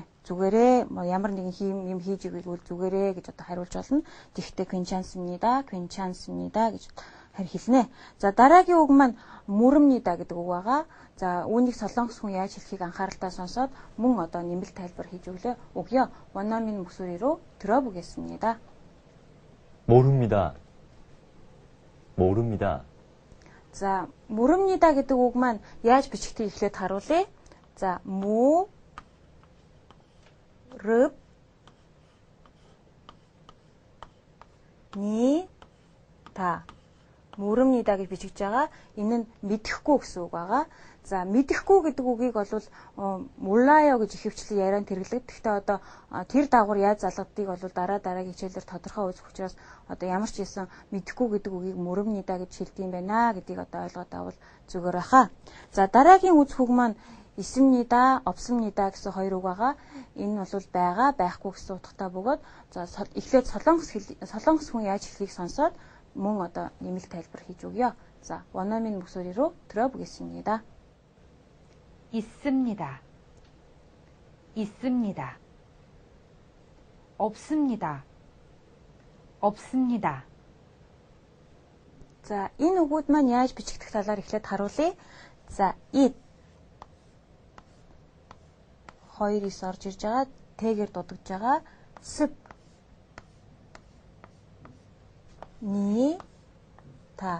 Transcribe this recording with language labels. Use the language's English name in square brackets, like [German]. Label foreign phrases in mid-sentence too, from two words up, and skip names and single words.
[Mongolian] Зүгээрээ ямар нэгэн юм хийж игэл зүгээрээ гэж одоо хариулж болно. Тэгвэл 괜찮습니다 гэж хэлнэ. За дараагийн үг маань мүрэмнида гэдэг үг байгаа. За үүнийг солонгос хүн яаж хэлхийг анхааралтай сонсоод мөн одоо нэмэлт тайлбар хийж өгье. [Korean] 원어민 목소리로 들어보겠습니다. 모릅니다. 모릅니다. 자, 모릅니다 [Mongolian] гэдэг үг маань яаж бичигдхийг эхлээд харуулъя. [Korean] 자, 모릅니다 [Mongolian] гэж бичигдэж байгаа. Энэ нь мэдэхгүй гэсэн үг байгаа. За мэдэхгүй гэдэг үгийг бол 몰라요 гэж ихэвчлэн ярианд хэрэглэдэг. Гэхдээ одоо тэр дагавар яаж залгадгийг бол дараагийн хичээлээр тодорхой үзэх учраас одоо ямар ч байсан мэдэхгүй гэдэг үгийг 모릅니다 гэж хэлдэг юм байна гэдгийг одоо ойлгоод авал зүгээр баха. За дараагийн үзэх үг маань [Korean] 있습니다, 없습니다 [Mongolian] гэсэн хоёр үг байгаа. Энэ бол байгаа, байхгүй гэсэн утгатай бөгөөд за эхлээд солонгос хүн яаж хэлхийг сонсоод мөн одоо нэмэлт тайлбар хийж өгье. [Korean] 자, 원어민 목소리로 들어보겠습니다. 있습니다. 있습니다. 없습니다. 없습니다. [Mongolian] За энэ үгүүд маань яаж бичигдэх талаар эхлээд харуулъя. За ид 2-9 орж ирж байгаа. Тэгээр дуудагдж байгаа. Сэп ни та.